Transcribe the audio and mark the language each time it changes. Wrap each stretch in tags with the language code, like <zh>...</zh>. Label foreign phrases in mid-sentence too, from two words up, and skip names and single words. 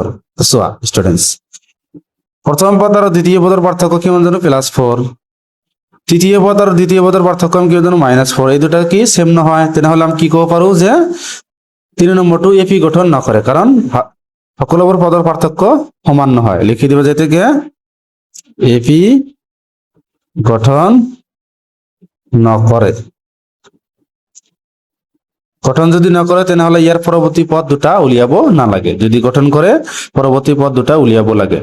<bn>তো</bn> <en>so students</en> <bn>প্রথম পদ আর দ্বিতীয় পদের পার্থক্য কিমান জানো +4, তৃতীয় পদ আর দ্বিতীয় পদের পার্থক্য আমি কিমান জানো -4, এই দুটা কি সেম না হয় তাহলে আমি কি কব পারো যে 3 নম্বরটো এপি গঠন না করে, কারণ</bn> <as>সকলবোৰ পদৰ পার্থক্য সমান নহয়। লিখি দিব যেতে কি এপি গঠন নকৰে। গঠন যদি নকৰে তেনেহলে ইয়াৰ পৰৱৰ্তী পদ দুটা উলিয়াব নালাগে, যদি গঠন কৰে পৰৱৰ্তী পদ দুটা উলিয়াব লাগে।</as>